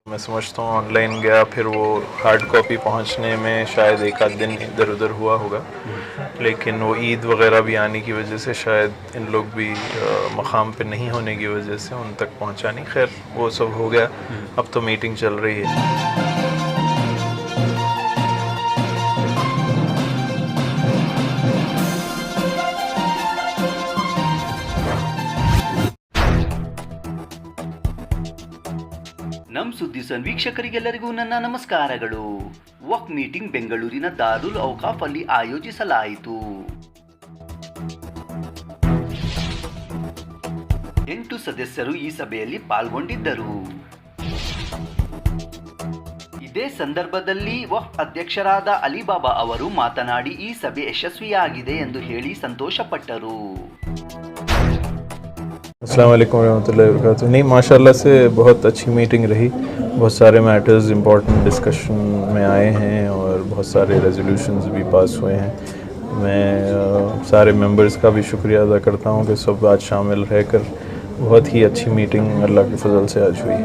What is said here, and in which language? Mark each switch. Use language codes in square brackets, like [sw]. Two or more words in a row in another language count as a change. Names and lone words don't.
[hi] मैं समझता हूँ ऑनलाइन गया, फिर वो हार्ड कॉपी पहुँचने में शायद एक आध दिन इधर उधर हुआ होगा, लेकिन वो ईद वगैरह भी आने की वजह से शायद इन लोग भी मकाम पे नहीं होने की वजह से उन तक पहुँचा नहीं। खैर वो सब हो गया, अब तो मीटिंग चल रही है। [kn] ನಮ್ ಸುದ್ದಿ ಸನ್ ವೀಕ್ಷಕರಿಗೆಲ್ಲರಿಗೂ ನನ್ನ ನಮಸ್ಕಾರಗಳು. ವಕ್ಫ್ ಮೀಟಿಂಗ್ ಬೆಂಗಳೂರಿನ ದಾರುಲ್ ಔಕಾಫ್ ಅಲ್ಲಿ ಆಯೋಜಿಸಲಾಯಿತು. 8 ಸದಸ್ಯರು ಈ ಸಭೆಯಲ್ಲಿ ಪಾಲ್ಗೊಂಡಿದ್ದರು. ಇದೇ ಸಂದರ್ಭದಲ್ಲಿ ವಕ್ಫ್ ಅಧ್ಯಕ್ಷರಾದ ಅಲಿಬಾಬಾ ಅವರು ಮಾತನಾಡಿ ಈ ಸಭೆ ಯಶಸ್ವಿಯಾಗಿದೆ ಎಂದು ಹೇಳಿ ಸಂತೋಷಪಟ್ಟರು. [ar] السلام عليكم ورحمة الله وبركاته. [hi] नहीं, माशाल्लाह से बहुत अच्छी मीटिंग रही। बहुत सारे [en] matters important discussion [hi] में आए हैं और बहुत सारे रेजोल्यूशंस भी पास हुए हैं। मैं सारे मेंबर्स का भी शुक्रिया अदा करता हूँ कि सब आज शामिल रहकर बहुत ही अच्छी मीटिंग अल्लाह के फजल से आज हुई।